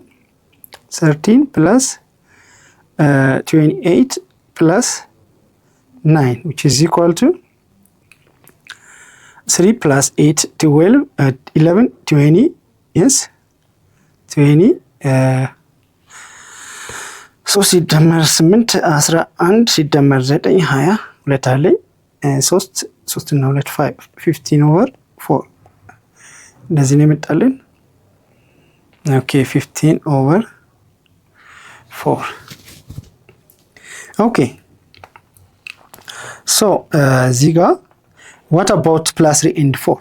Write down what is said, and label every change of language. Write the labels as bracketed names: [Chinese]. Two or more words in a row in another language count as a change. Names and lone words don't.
[English] 13 plus 28 plus 9, which is equal to 3 plus 8, 12, 11, 20, yes, 20, [Amharic] 3 ሲደመር 8 11 ሲደመር 9 20 ሁለት አለኝ 3 እና 2 5 15 ኦቨር 4 እንደዚህ ነው የመጣልን። ኦኬ 15 ኦቨር 4. [English] Okay, so [Amharic] እዚህ ጋር [English] what about plus 3 and 4?